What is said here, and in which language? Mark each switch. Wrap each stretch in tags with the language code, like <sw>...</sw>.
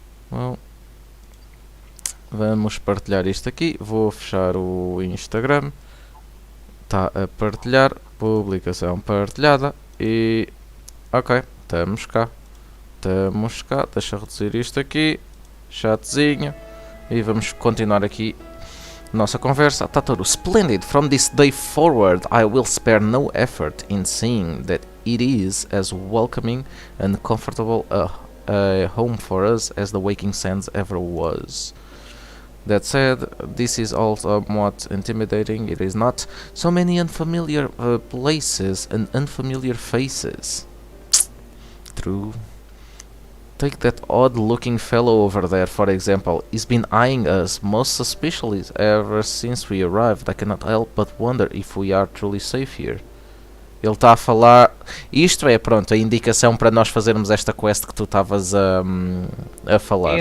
<pt>Bom, vamos partilhar isto aqui, vou fechar o Instagram, está a partilhar, publicação partilhada e ok, estamos cá. Estamos cá, deixa eu reduzir isto aqui, chatzinho, e vamos continuar aqui nossa conversa.</pt> <en>Tataru, splendid, from this day forward I will spare no effort in seeing that it is as welcoming and comfortable a home for us as the Waking Sands ever was. That said, this is all somewhat intimidating, it is not? So many unfamiliar places and unfamiliar faces. True. Take that odd-looking fellow over there, for example. He's been eyeing us most suspiciously ever since we arrived. I cannot help but wonder if we are truly safe here.</en> <pt>Ele está a falar... Isto é, pronto, a indicação para nós fazermos esta quest que tu estavas a falar.</pt>